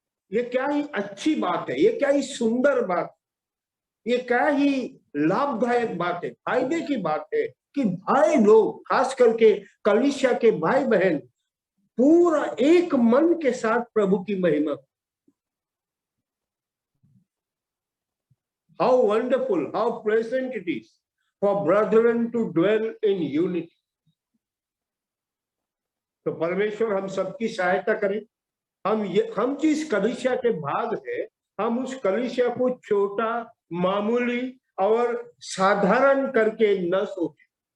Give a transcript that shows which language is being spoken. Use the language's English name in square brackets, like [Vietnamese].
[Hindi] ये क्या ही अच्छी बात है, ये क्या ही सुंदर बात है, ये क्या ही लाभदायक बात है, फायदे की बात है कि भाई लोग, खास करके कलीसिया के भाई बहन, पूरा एक मन के साथ प्रभु की महिमा। [English] How wonderful, how pleasant it is for brethren to dwell in unity. [Hindi] तो परमेश्वर हम सबकी सहायता करें। हम जिस कलीसिया के भाग है, हम उस कलीसिया को छोटा, मामूली और साधारण करके न सोचें।